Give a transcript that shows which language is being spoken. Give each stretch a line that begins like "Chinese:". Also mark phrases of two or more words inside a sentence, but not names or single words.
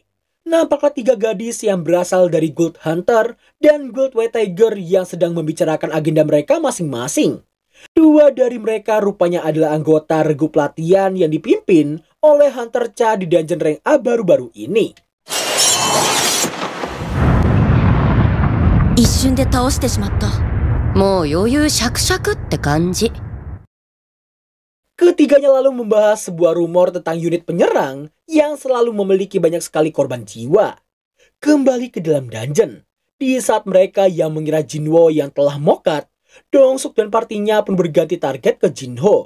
Indonesian: Nampaklah 3 gadis yang berasal dari Gold Hunter dan Gold White Tiger yang sedang membicarakan agenda mereka masing-masing. 2 dari mereka rupanya adalah anggota regu pelatihan yang dipimpin oleh Hunter Cha di dungeon rank A baru-baru ini.
Japanese: 一瞬で倒してしまった。もう余裕しゃくしゃくって感じ。
Indonesian: Ketiganya lalu membahas sebuah rumor tentang unit penyerang yang selalu memiliki banyak sekali korban jiwa. Kembali ke dalam dungeon, di saat mereka yang mengira Jinwo yang telah mokat, Dongsuk dan partinya pun berganti target ke Jinho.